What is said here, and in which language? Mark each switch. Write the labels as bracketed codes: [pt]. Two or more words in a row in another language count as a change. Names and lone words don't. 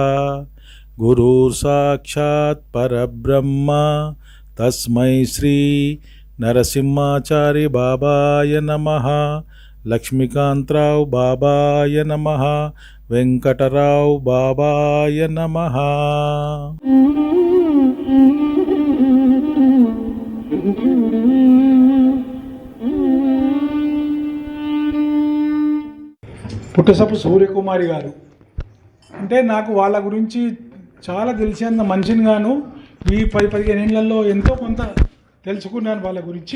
[sa] गुरुर्साक्षात् परब्रह्म तस्मै श्री नरसिंहाचार्य बाबाय नमः लक्ष्मीकांतराव बाबाय नमः वेंकटराव बाबाय नमः। [te] పుట్టసపు సూర్యకుమారి గారు అంటే నాకు వాళ్ళ గురించి చాలా తెలిసేంత మనిషిని గాను ఈ 10-15 ఏళ్లలో ఎంతో కొంత తెలుసుకున్నాను వాళ్ళ గురించి.